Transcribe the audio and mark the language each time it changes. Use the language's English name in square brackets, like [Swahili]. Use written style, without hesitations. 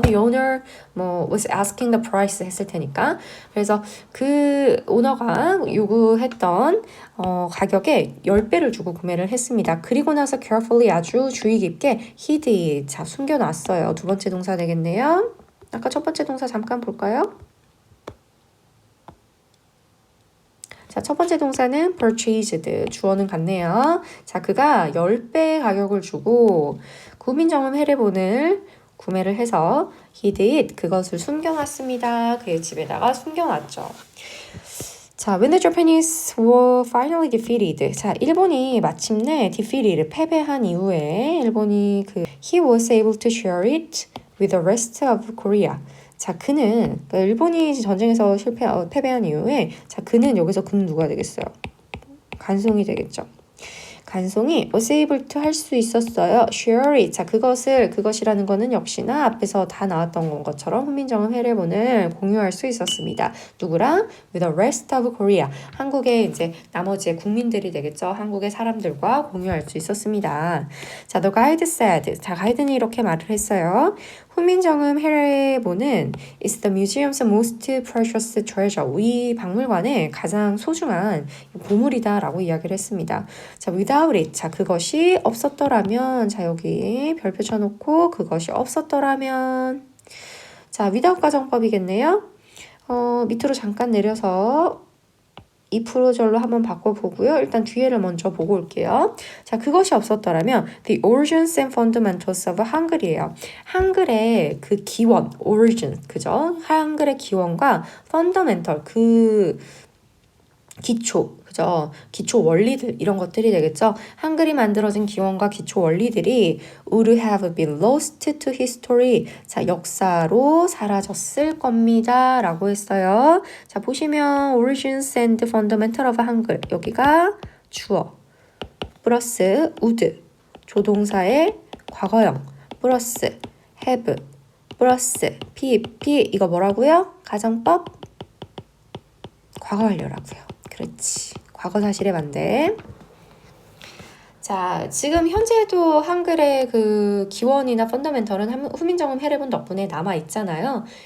[English] The owner was asking the price [Korean] 했을 테니까. 그래서 그 오너가 요구했던 가격에 10배를 주고 구매를 했습니다. 그리고 나서 carefully 아주 주의 깊게 [English] hid it. [Korean] 자, 숨겨놨어요. 두 번째 동사 되겠네요. 아까 첫 번째 동사 잠깐 볼까요? 자, 첫 번째 동사는 purchased. 주어는 같네요. 자, 그가 10배 가격을 주고 후민정음 회례본을 구매를 해서 [English] he did [Korean] 그것을 숨겨놨습니다. 그의 집에다가 숨겨놨죠. [English] 자, when the Japanese were finally defeated. [Korean] 자, 일본이 마침내 defeated 패배한 이후에 일본이 [English] he was able to share it with the rest of Korea. [Korean] 자, 그는 일본이 전쟁에서 패배한 이후에 자, 그는 여기서 그는 누가 되겠어요? 간송이 되겠죠. 간송이 [English] was able to [Korean] 할 수 있었어요. share it. 자, 그것이라는 거는 역시나 앞에서 다 나왔던 것처럼 훈민정음 회례본을 공유할 수 있었습니다. 누구랑? [English] with the rest of Korea. [Korean] 한국의 이제 나머지의 국민들이 되겠죠. 한국의 사람들과 공유할 수 있었습니다. [English] 자, the guide said. [Korean] 자, 가이드는 이렇게 말을 했어요. [English] 훈민정음 회례본은 is the museum's most precious treasure. [Korean] 이 박물관의 가장 소중한 보물이다라고 이야기를 했습니다. 자, [English] without it. [Korean] 자, 그것이 없었더라면. 자, 여기 별표 쳐놓고 그것이 없었더라면. 자, without 가정법이겠네요. 밑으로 잠깐 내려서 이 프로절로 한번 바꿔보고요. 일단 뒤에를 먼저 보고 올게요. 자, 그것이 없었더라면 [English] The origins and fundamentals of 한글이에요. [Korean] 한글의 그 기원, origin, 그죠? 한글의 기원과 fundamental, 그 기초, 그죠? 기초 원리들 이런 것들이 되겠죠. 한글이 만들어진 기원과 기초 원리들이 [English] would have been lost to history. [Korean] 자, 역사로 사라졌을 겁니다. 라고 했어요. 자, 보시면 [English] origins and fundamental of [Korean] 한글. 여기가 주어 플러스 would 조동사의 과거형 플러스 have 플러스 be 이거 뭐라고요? 가정법 과거 완료라고요. 그렇지. 과거 사실의 반대. 자, 지금 현재도 한글의 그 기원이나 펀더멘털은 후민정음 해례본 덕분에 남아 있잖아요.